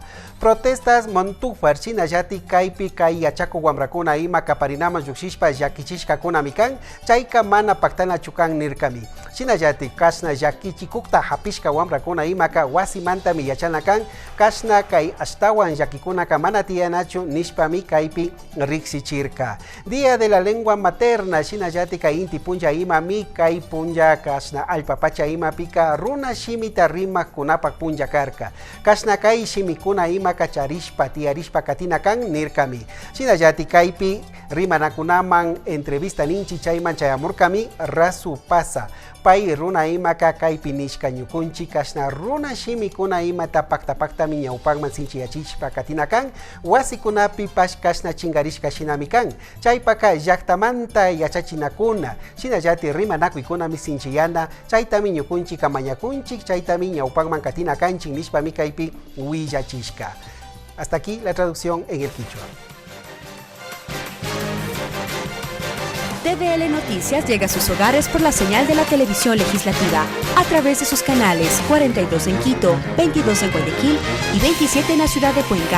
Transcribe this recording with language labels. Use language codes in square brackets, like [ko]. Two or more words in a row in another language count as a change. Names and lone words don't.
[qu] Protestas montufar Shinayati kaipi kai yachaku wamrakuna ima kaparinama yuxishpa yakichishka kuna mikan chayka mana paktana chukan nirkami. Shinayati kashna yakichikukta hapishka wamrakuna imaka wasimanta miyachanakan kashna kai ashtawan yakikunaka mana tianachu nishpami kaipi riksichirka. [es] Día de la lengua materna [qu] Shinayati kai inti punja ima mi kai punja kashna alpapacha ima pika runa shimita rima kunapak punja karka. Kashna kai shimikuna ima kacharishpa tiarishpa katina kan nirkami. Shinayati kaipi rimanakunaman entrevista ninchi chayman chayamurkami Rasu Pasa. Yupay runa ima kakaypi nishka ñukunchi kashna runa shimikuna ima tapakta miñawpakman sinchiyachishpa katinakan wasikunapi kashna chingarishka shinami kan chaypaka llaktamanta yachachinakuna shinallati rimanakuykunami sinchiyana chaytami ñukunchika mañakunchik chaytami ñawpakman katinakanchik nishpami kaypi willachishka. [es] Hasta aquí la traducción en el quichua. TVL Noticias llega a sus hogares por la señal de la televisión legislativa a través de sus canales 42 en Quito, 22 en Guayaquil y 27 en la ciudad de Cuenca.